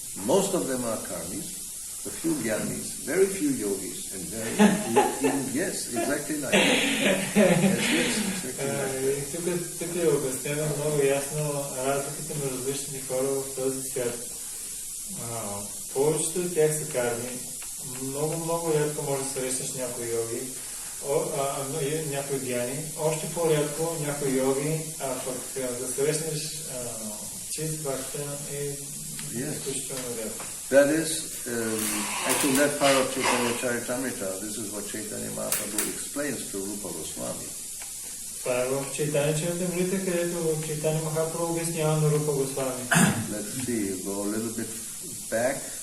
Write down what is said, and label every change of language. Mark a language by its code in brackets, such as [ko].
[en] Most of them are karmis, a few jnanis, very few yogis, and very yes, exactly like that. Yes, exactly like that. [bg] Тук е обяснено много ясно разликите между различните хора в този свят. Повечето от тях са карми. Много рядко може да срещнеш някои йоги, някои гьяни, още по-рядко някои йоги, а пък да срещнеш чист бхакта е изключително рядко. [en] That is, actually that part of Chaitanya Charitamrita, this is what Chaitanya Mahaprabhu explains to Rupa Goswami. [bg] Това е в Chaitanya Charitamrita, където Chaitanya Mahaprabhu обяснява на Рупа Госвами. [en] Let's see, go a little bit back.